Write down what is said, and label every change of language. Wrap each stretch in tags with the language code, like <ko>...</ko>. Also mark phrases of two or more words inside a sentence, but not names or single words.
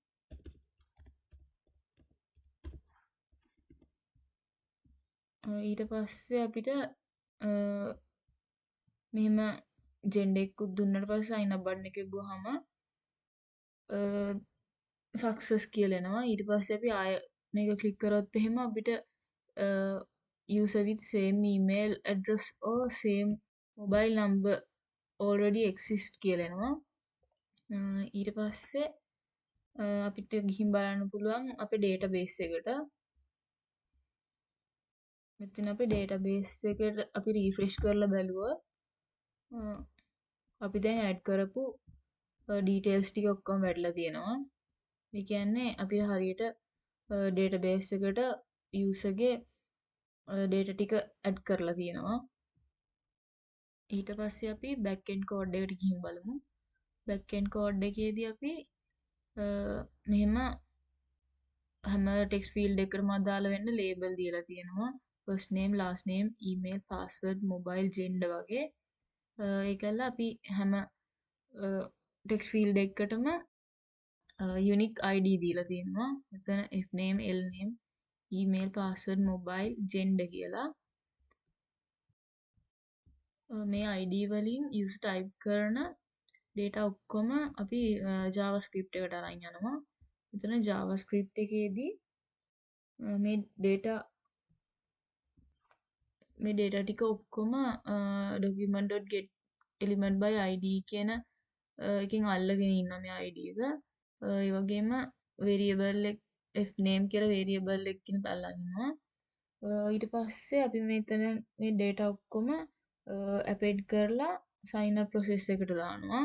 <si>ඊට පස්සේ අපිට මෙහෙම gender එකකුත් දුන්නාට පස්සේ</si> <en>sign up button</en> <si>එකේ ගියාම success කියලා එනවා. ඊට පස්සේ අපි ආය මේක click කරොත් එහෙම අපිට</si> <en>user with same email address or same mobile number already exist</en> <si>කියලා එනවා. ඊට පස්සේ අපිට ගිහින් බලන්න පුළුවන් අපේ database එකට. මෙතන අපේ database එකට අපි refresh කරලා බැලුවොත් අපි දැන් add කරපු details ටික ඔක්කොම වැටලා තියෙනවා. ඒ කියන්නේ අපි හරියට database එකට user ගේ data ටික add කරලා තියෙනවා. ඊට පස්සේ අපි</si> <en>back end code</en> <si>එකට ගිහින් බලමු.</si> <en>back end code</en> <si>එකේදී අපි මෙහෙම හැම</si> <en>text field</en> <si>එකකටම අදාළ වෙන්න label දීලා තියෙනවා.</si> <en>first name, last name, email, password, mobile, gender වගේ.</en> <si>ඒකල අපි හැම</si> <en>text field</en> <si>එකකටම</si> <en>unique ID</en> <si>දීලා තියෙනවා.</si> <en>මෙතන if name, l name, email, password, mobile, gender කියලා.</en> <si>මේ ID වලින්</si> <en>user type</en> <si>කරන data ඔක්කොම අපි JavaScript එකට අරන් යනවා. මෙතන JavaScript එකේදී මේ data ටික ඔක්කොම</si> <en>document.get element by id</en> <si>කියන එකකින් අල්ලගෙන ඉන්නවා මේ id එක. ඒ වගේම variable එක</si> <en>f name</en> <si>කියලා variable එකකින් අල්ලගෙන ඉන්නවා. ඊට පස්සේ අපි මෙතන මේ data ඔක්කොම append කරලා</si> <en>sign up process</en> <si>එකට දානවා.</si>